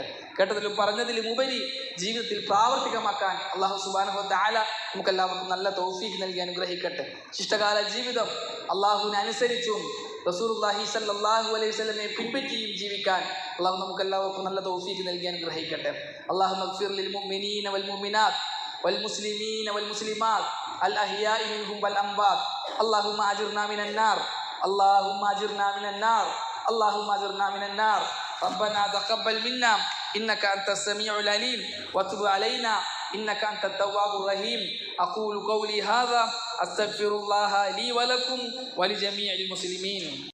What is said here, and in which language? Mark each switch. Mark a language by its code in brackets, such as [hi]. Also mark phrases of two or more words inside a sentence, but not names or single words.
[ml] കേട്ടതിലും പറഞ്ഞതിലും ഉപരി ജീവിതത്തിൽ പ്രാവർത്തികമാക്കാൻ [ar] الله سبحانه وتعالى [ml] നമുക്കെല്ലാവർക്കും നല്ല തൗഫീഖ് നൽകി അനുഗ്രഹിക്കട്ടെ. ശിഷ്ടകാല ജീവിതം അള്ളാഹുവിനെ അനുസരിച്ചും [ar] رسول الله صلى الله عليه وسلم [ml] പിൻപറ്റിയും ജീവിക്കാൻ അള്ളാഹു നമുക്കെല്ലാവർക്കും നല്ല തൗഫീഖ് നൽകി അനുഗ്രഹിക്കട്ടെ. [ar] اللهم اغفر للمؤمنين والمؤمنات والمسلمين والمسلمات الأحياء منهم والأموات اللهم أجرنا من النار اللهم أجرنا من النار اللهم أجرنا من النار ربنا تقبل منا إنك أنت السميع العليم وتب علينا إنك أنت التواب الرحيم أقول قولي هذا أستغفر الله لي ولكم ولجميع المسلمين.